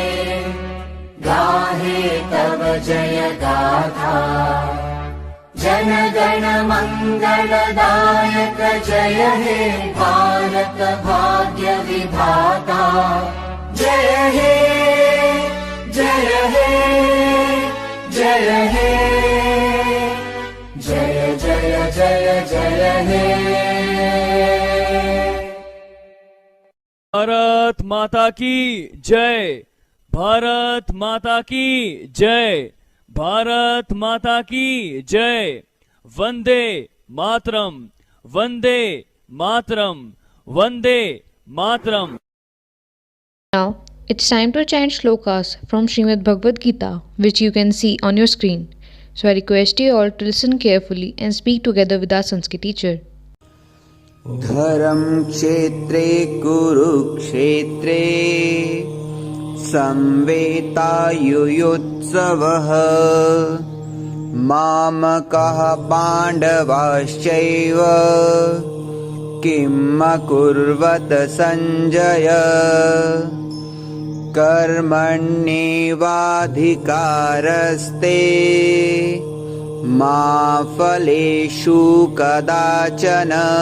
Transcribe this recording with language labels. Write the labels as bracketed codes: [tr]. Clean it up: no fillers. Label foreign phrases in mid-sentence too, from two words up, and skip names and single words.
[hi] गाहे तव जय गाथा जन गण मंगलदायक जय हे भारत भाग्य विधाता जय हे जय हे जय हे जय जय जय जय हे भारत माता की जय भारत माता की जय भारत माता की जय वंदे मातरम वंदे मातरम वंदे मातरम [en] Now, it's time to chant shlokas from Srimad Bhagwat Geeta, which you can see on your screen. So I request you all to listen carefully and speak together with our Sanskrit teacher. [sa] धर्म क्षेत्रे कुरुक्षेत्रे संवेतायुयुत्सवः मामकः पाण्डवाश्चैव किम् अकुर्वत सञ्जय कर्मण्येवाधिकारस्ते मा फलेषु कदाचन